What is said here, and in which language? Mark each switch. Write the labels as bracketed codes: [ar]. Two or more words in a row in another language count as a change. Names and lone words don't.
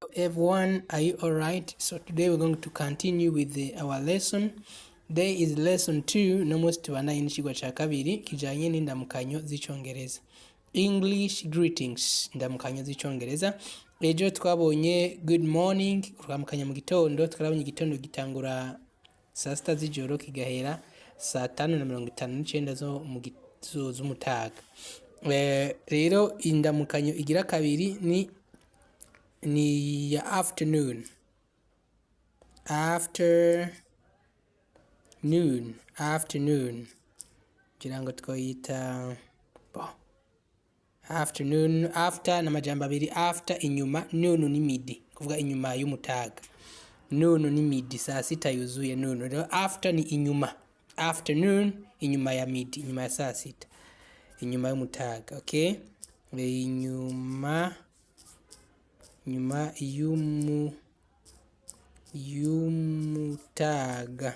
[en] everyone, are you alright? So today we're going to continue with our lesson. Today is lesson 2. [rn] Nomwe tubandanye n'ikigwa cya kabiri kijanye n'indamukanyo z'icyongereza. [en] English greetings, [rn] indamukanyo z'icyongereza. Ejo twabonye [en] good morning, [rn] turamukanya mu gitondo, twarabonye igitondo gitangura saa sita z'ijoro kigahera saa 5:59 zo z'umutaga. Rero indamukanyo igira kabiri ni ya afternoon. Afternoon. Kirango twoyita afternoon, after na majambo abiri, after inyuma, noon ni midi, kuvuga inyuma y'umutaga. Noon ni midi, saa sita yuzuye noon. Rero after ni inyuma. Afternoon inyuma ya midi, inyuma ya saa sita. Inyuma y'umutaga, okay? Inyuma y'umutaga.